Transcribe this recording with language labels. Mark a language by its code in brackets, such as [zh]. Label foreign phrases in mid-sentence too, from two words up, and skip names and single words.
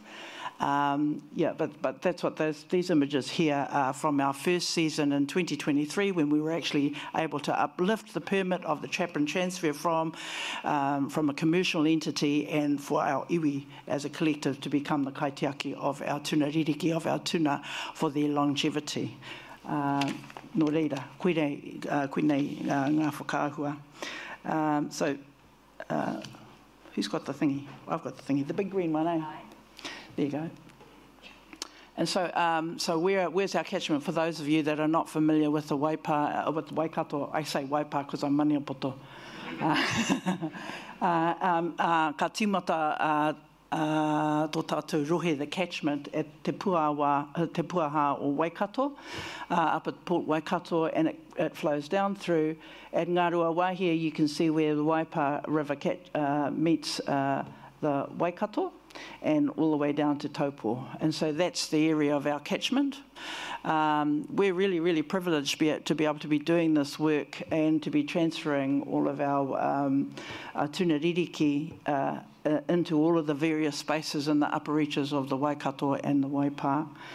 [en] Yeah, but that's what these images here are from our first season in 2023, when we were actually able to uplift the permit of the trap and transfer from a commercial entity and for our iwi as a collective to become the Kaitiaki of our [mi] tuna ririki, [en] of our tuna, for their longevity. [mi] Nō reira, koenei ngā whakaahua. [en] So, who's got the thingy? I've got the thingy, the big green one, eh? There you go. And so, where's our catchment? For those of you that are not familiar with the Waipa, with the Waikato, I say Waipa because I'm Maniapoto. [mi] Ka tīmata tō tātou rohe, [en] the catchment at [mi] te puaha o Waikato, [en] up at Port Waikato, and it flows down through. At Ngā Ruawa here, you can see where the Waipa River meets the Waikato, and all the way down to Taupo. And so that's the area of our catchment. We're really, really privileged to be able to be doing this work and to be transferring all of our [mi] tuna ririki [en] into all of the various spaces in the upper reaches of the Waikato and the Waipa.